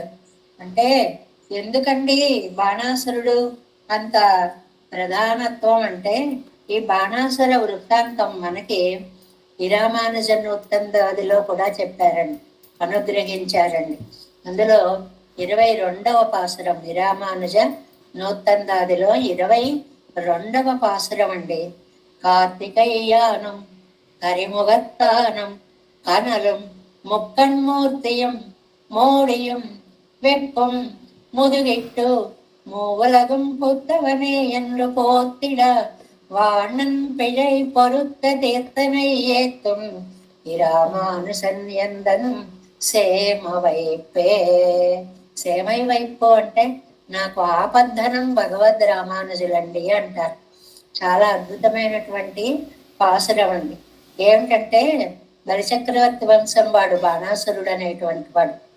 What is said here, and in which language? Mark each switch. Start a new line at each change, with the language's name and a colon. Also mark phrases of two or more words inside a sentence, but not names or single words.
Telugu: అంటే ఎందుకండి బాణాసురుడు అంత ప్రధానత్వం అంటే, ఈ బాణాసుర వృత్తాంతం మనకి విరామానుజ నూత్తందాదిలో కూడా చెప్పారండి, అనుగ్రహించారండి. అందులో 22వ పాసురం విరామానుజ నూత్తందాదిలో 22వ పాసురం అండి.
Tamil: కార్తికేయానం கரிமுகத்தானம் கனலும் முக்கண்மூர்த்தியும் மோடியும் வெப்பும் முதுகிட்டு மூவலகும் புத்தவனே என்று போத்திட வாணன் பிழை பொருத்த தீர்த்தனை ஏத்தும் இராமானுசன் எந்தன் சேம வைப்பே. சேமை வைப்பு
Telugu: అంటే నాకు ఆపద్ధనం భగవద్ రామానుజులండి అంటారు. చాలా అద్భుతమైనటువంటి పాసురం అండి. ఏమిటంటే బలిచక్రవర్తి వంశం వాడు బాణాసురుడు అనేటువంటి వాడు.